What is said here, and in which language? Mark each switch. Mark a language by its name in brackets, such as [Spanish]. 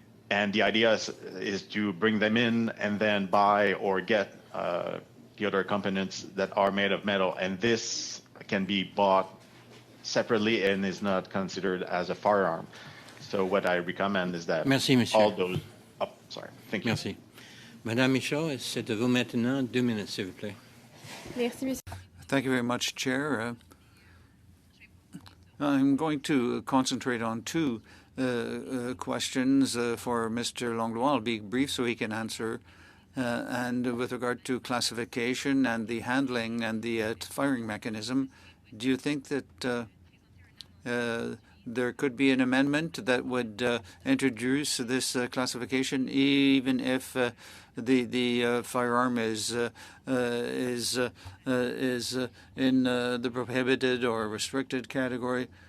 [English] And the idea is to bring them in and then buy or get the other components that are made of metal. And this can be bought separately and is not considered as a firearm. So what I recommend is that [French] Merci, monsieur. [English] all those... Oh, sorry. Thank you. [French] Merci. Madame Michaud, c'est à vous maintenant 2 minutes, s'il vous plaît. Merci, monsieur. [English] Thank you very much, Chair. I'm going to concentrate on two questions for Mr. Langlois. I'll be brief so he can answer. And with regard to classification and the handling and the firing mechanism, do you think that there could be an amendment that would introduce this classification, even if the firearm is in the prohibited or restricted category?